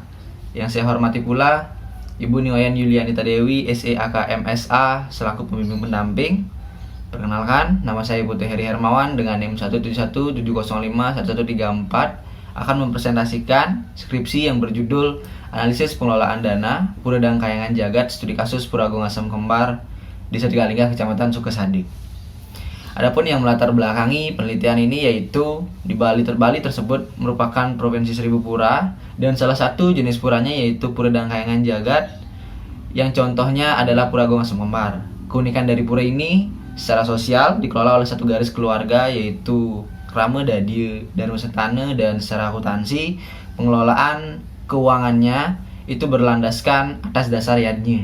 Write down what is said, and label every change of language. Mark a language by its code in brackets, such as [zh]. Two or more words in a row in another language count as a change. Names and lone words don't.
[id] Yang saya hormati pula Ibu Niwayan Yulianita Dewi SEAK MSA selaku pembimbing pendamping. Perkenalkan, nama saya Putu Heri Hermawan dengan NIM 17170511134 akan mempresentasikan skripsi yang berjudul Analisis Pengelolaan Dana Pura dan Kahyangan Jagat Studi Kasus Pura Agung Asem Kembar Desa Tegalingga, Kecamatan Sukasadi. Adapun yang melatar belakangi penelitian ini yaitu di Bali tersebut merupakan Provinsi Seribu Pura dan salah satu jenis puranya yaitu Pura dan Kahyangan Jagat yang contohnya adalah Pura Agung Asem Kembar. Keunikan dari pura ini secara sosial dikelola oleh satu garis keluarga yaitu Krama Dadie dan Nusantana, dan secara akuntansi pengelolaan keuangannya itu berlandaskan atas dasar yadnya.